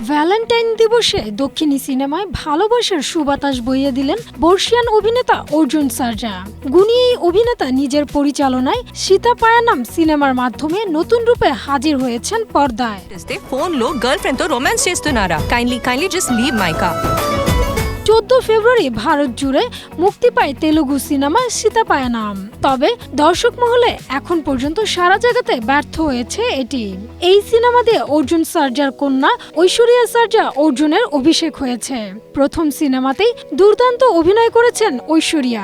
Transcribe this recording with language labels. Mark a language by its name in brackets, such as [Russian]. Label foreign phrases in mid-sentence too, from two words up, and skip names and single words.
[Bangla] ভ্যালেন্টাইন দিবসে দক্ষিণী সিনেমায় ভালোবাসার সুবাতাস বইয়ে দিলেন বর্ষিয়ান অভিনেতা অর্জুন সার্জা। গুণী এই অভিনেতা নিজের পরিচালনায় সীতা পায়ানাম সিনেমার মাধ্যমে নতুন রূপে হাজির হয়েছেন পর্দায়। [Telugu] ఫోన్ లో [English] girl friend [Telugu] తో రొమాన్స్ చేస్తున్నారా? [English] Kindly just leave mica. [Bangla] 14 ফেব্রুয়ারি ভারত জুড়ে মুক্তি পায় তেলুগু সিনেমা সীতা পায়ানাম। তবে দর্শক মহলে এখন পর্যন্ত সারা জায়গাতে ব্যর্থ হয়েছে এটি। এই সিনেমা দিয়ে অর্জুন সার্জার কন্যা ঐশ্বরিয়া সার্জা অর্জুনের অভিষেক হয়েছে। প্রথম সিনেমাতেই দুর্দান্ত অভিনয় করেছেন ঐশ্বরিয়া।